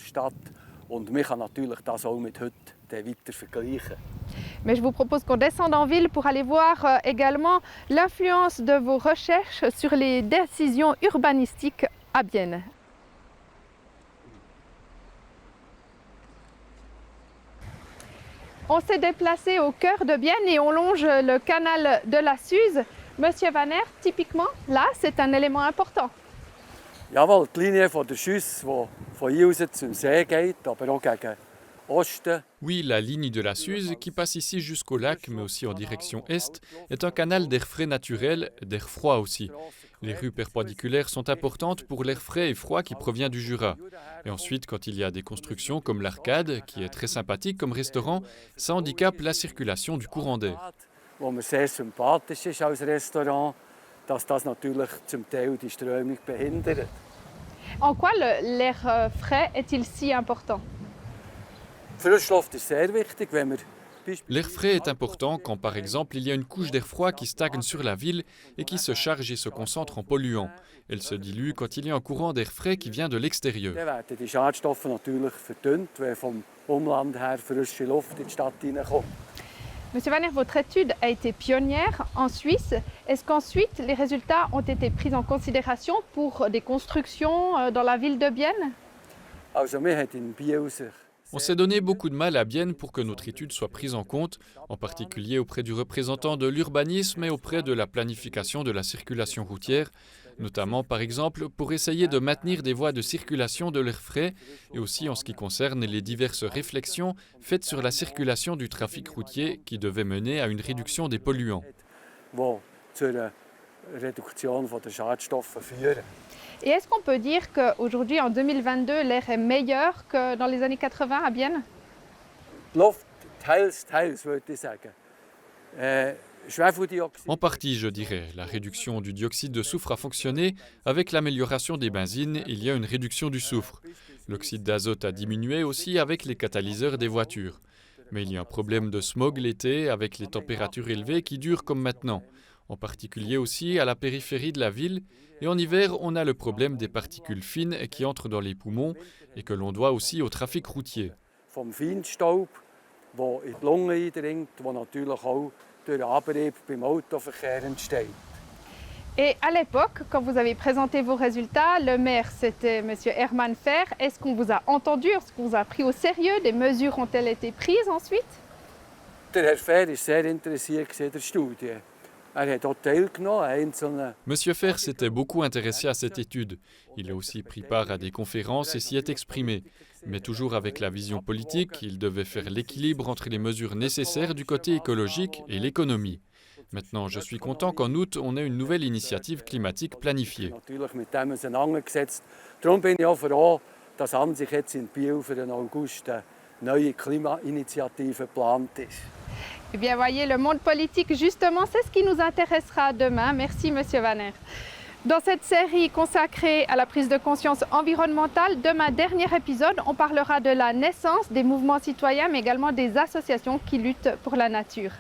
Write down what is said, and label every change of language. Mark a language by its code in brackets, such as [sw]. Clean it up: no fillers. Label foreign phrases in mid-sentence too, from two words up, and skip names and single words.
[fr] Mais je vous propose qu'on descende en ville pour aller voir également l'influence de vos recherches sur les décisions urbanistiques à Bienne. On s'est déplacé au cœur de Bienne et on longe le canal de la Suze. Monsieur Van Aert, typiquement, là, c'est un élément important. [de] Jawohl, die Linie von der Schüsse, die von hier aus zum See geht, aber auch gegen Osten. [fr] Oui, la ligne de la Suze, qui passe ici jusqu'au lac, mais aussi en direction est, est un canal d'air frais naturel, d'air froid aussi. Les rues perpendiculaires sont importantes pour l'air frais et froid qui provient du Jura. Et ensuite, quand il y a des constructions comme l'Arcade, qui est très sympathique comme restaurant, ça handicape la circulation du courant d'air. [de] Wo mir sehr sympathisch ist als Restaurant, dass das natürlich zum Teil die Strömung behindert. [fr] En quoi l'air frais est-il si important? [de] Frischluft ist sehr wichtig, wenn wir [fr] L'air frais est important quand, par exemple, il y a une couche d'air froid qui stagne sur la ville et qui se charge et se concentre en polluants. Elle se dilue quand il y a un courant d'air frais qui vient de l'extérieur. [de] Dann werden die Schadstoffe natürlich verdünnt, wenn vom Umland her frische Luft in die Stadt hineinkommt. [fr] Monsieur Van Aert, votre étude a été pionnière en Suisse. Est-ce qu'ensuite les résultats ont été pris en considération pour des constructions dans la ville de Bienne? [de] Also wir haben in Biel sich [fr] On s'est donné beaucoup de mal à Bienne pour que notre étude soit prise en compte, en particulier auprès du représentant de l'urbanisme et auprès de la planification de la circulation routière, notamment par exemple pour essayer de maintenir des voies de circulation de l'air frais et aussi en ce qui concerne les diverses réflexions faites sur la circulation du trafic routier qui devaient mener à une réduction des polluants. [de] wo zu einer Reduktion der Schadstoffe führen. [fr] Et est-ce qu'on peut dire qu'aujourd'hui, en 2022, l'air est meilleur que dans les années 80 à Bienne? [de] Die Luft, teils würde ich sagen. Schwefeldioxid. [fr] En partie, je dirais, la réduction du dioxyde de soufre a fonctionné. Avec l'amélioration des benzines, il y a une réduction du soufre. L'oxyde d'azote a diminué aussi avec les catalyseurs des voitures. Mais il y a un problème de smog l'été avec les températures élevées qui durent comme maintenant. En particulier aussi à la périphérie de la ville. Et en hiver, on a le problème des particules fines qui entrent dans les poumons et que l'on doit aussi au trafic routier. Vom Feinstaub, der in die Lunge eindringt, der natürlich auch durch den Abrieb beim Autoverkehr entsteht. Et à l'époque, quand vous avez présenté vos résultats, le maire, c'était M. Hermann Fehr. Est-ce qu'on vous a entendu? Est-ce qu'on vous a pris au sérieux? Des mesures ont-elles été prises ensuite? [de] Der Herr Fehr war sehr interessiert an der Studie. Hat auch teilgenommen an einzelnen. [fr] Monsieur Fehr s'était beaucoup intéressé à cette étude. Il a aussi pris part à des conférences et s'y est exprimé. Mais toujours avec la vision politique, il devait faire l'équilibre entre les mesures nécessaires du côté écologique et l'économie. Maintenant, je suis content qu'en août, on ait une nouvelle initiative climatique planifiée. [de] Natürlich mit dem auseinandergesetzt. Darum bin ich auch froh, dass an sich jetzt in Biel für den August eine neue Klimainitiative geplant ist. [fr] Eh bien, voyez, le monde politique, justement, c'est ce qui nous intéressera demain. Merci, Monsieur Van Aert. Dans cette série consacrée à la prise de conscience environnementale, demain, dernier épisode, on parlera de la naissance des mouvements citoyens, mais également des associations qui luttent pour la nature.